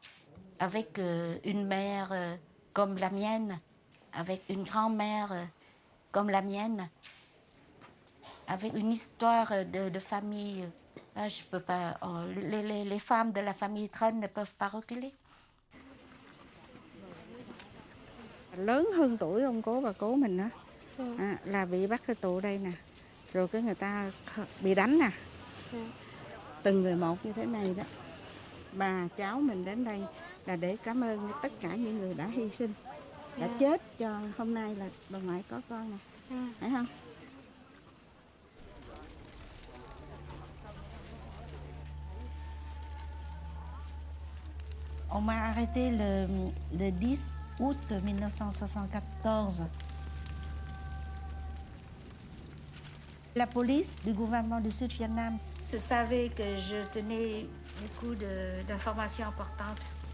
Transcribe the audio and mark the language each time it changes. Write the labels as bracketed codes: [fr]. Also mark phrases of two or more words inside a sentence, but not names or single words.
[fr] Avec une mère comme la mienne, avec une grand-mère comme la mienne, avec une histoire de famille. Là, je peux pas. Les femmes de la famille Trân ne peuvent pas reculer. [vi] Lớn hơn tuổi ông cố bà cố mình á, là bị bắt ra tù đây nè, rồi cái người ta bị đánh nè, từng người một như thế này đó. Bà cháu mình đến đây là để cảm ơn tất cả những người đã hy sinh, đã chết cho hôm nay là bà ngoại có con nè, phải không? [fr] On m'a arrêté le 10 août 1974. La police du gouvernement du Sud-Vietnam savait que je tenais beaucoup d'informations importantes.